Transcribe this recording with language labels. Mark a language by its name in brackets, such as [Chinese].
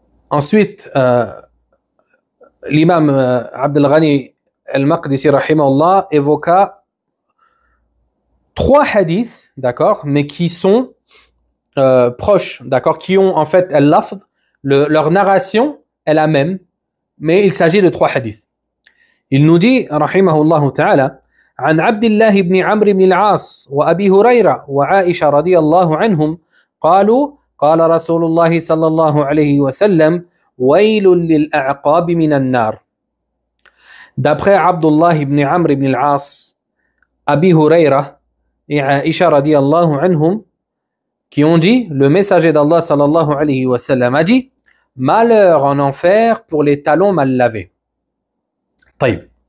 [French] Ensuite, l'imam Abdel Ghani al-Maqdisi rahimahullah évoqua 3 hadiths, d'accord, mais qui sont proches, d'accord, qui ont en fait al-lafz, leur narration est la même, mais il s'agit de 3 hadiths. Il nous dit, [Arabic] rahimahullah ta'ala, عن عبد الله بن عمرو بن العاص وأبي هريرة وعائشة رضي الله عنهم قالوا قال رسول الله صلى الله عليه وسلم ويل للأعقاب من النار. [French] D'après Abdullah ibn Amr ibn al-As, Abi Hurayra et Aisha radiyallahu anhum, qui ont dit, le messager d'Allah sallallahu alayhi wa sallam a dit, malheur en enfer pour les talons mal lavés. Taïb.